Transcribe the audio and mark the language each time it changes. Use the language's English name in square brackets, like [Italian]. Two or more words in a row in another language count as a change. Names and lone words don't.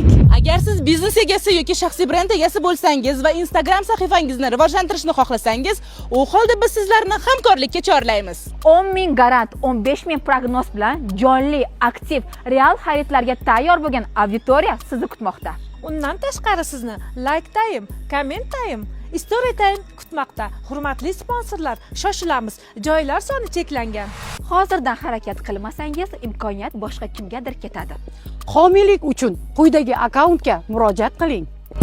[Uzbek] Agar siz biznes egasi yoki shaxsiy brend egasi bo'lsangiz va Instagram sahifangizni rivojlantirishni xohlasangiz, u holda biz sizlarni hamkorlikka chorlaymiz. 10 ming garant, 15 ming prognoz bilan jonli, aktiv, real xaridlarga tayyor bo'lgan auditoriya sizni kutmoqda. Undan tashqari sizni [English] like time, comment time, story time [Uzbek] kutmoqda. Hurmatli sponsorlar, shoshilamiz. Joylar soni cheklangan. Hozirdan harakat qilmasangiz, imkoniyat boshqa kimgadir ketadi. Homiylik uchun quyidagi akkauntga murojaat qiling.